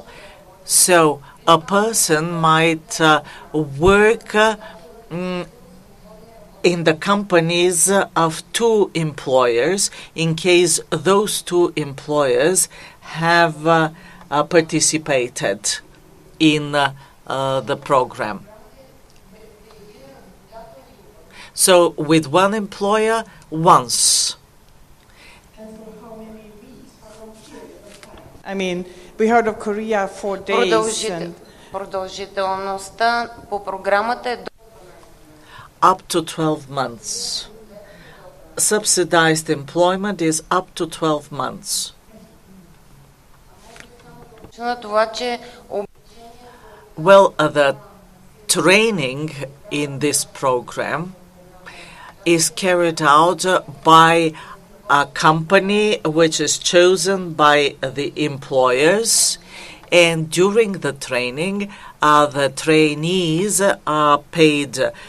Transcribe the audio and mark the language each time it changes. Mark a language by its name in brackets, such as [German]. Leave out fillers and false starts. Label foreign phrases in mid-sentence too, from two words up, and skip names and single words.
[English] So a person might work in the companies of two employers in case those two employers have participated in the program. So with one employer, once. And for how many weeks? How long period of time? I mean, we heard of Korea 4 days. [Bulgarian] Продължителността по програмата е [English] up to 12 months. Subsidized employment is up to 12 months. Well, the training in this program is carried out by a company which is chosen by the employers, and during the training, the trainees are paid,